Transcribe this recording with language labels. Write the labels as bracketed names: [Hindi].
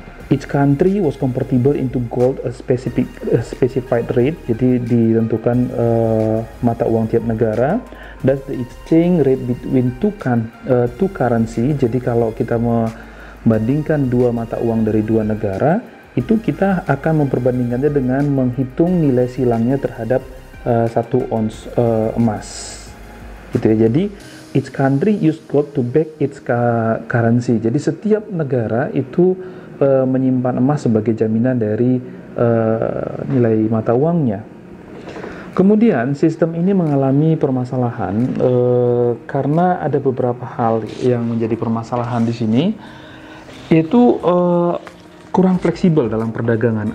[English] Each country was convertible into gold a specified rate. [Indonesian] Jadi ditentukan mata uang tiap negara. [English] That's the exchange rate between two currency. [Indonesian] Jadi kalau kita membandingkan dua mata uang dari dua negara, itu kita akan memperbandingkannya dengan menghitung nilai silangnya terhadap 1 ons emas. Gitu ya. [English] Jadi each country used gold to back its currency. [Indonesian] Jadi setiap negara itu menyimpan emas sebagai jaminan dari nilai mata uangnya. Kemudian sistem ini mengalami permasalahan karena ada beberapa hal yang menjadi permasalahan di sini, yaitu kurang fleksibel dalam perdagangan.